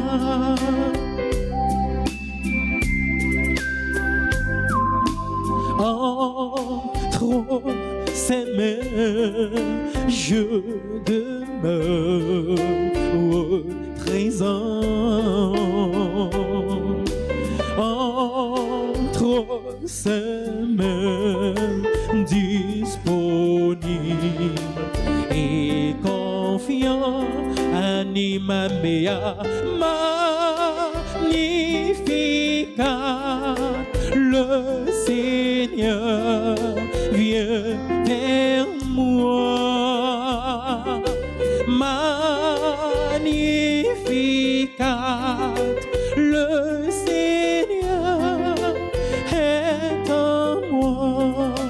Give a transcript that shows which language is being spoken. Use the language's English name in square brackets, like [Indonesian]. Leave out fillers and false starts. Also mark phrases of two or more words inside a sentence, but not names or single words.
[French] Entre ses mains, je demeure présent. Entre ses mains, disponible et confiant, [Latin] anima mea, magnificat, [French] le Seigneur vient vers moi. Magnificat, le Seigneur est en moi.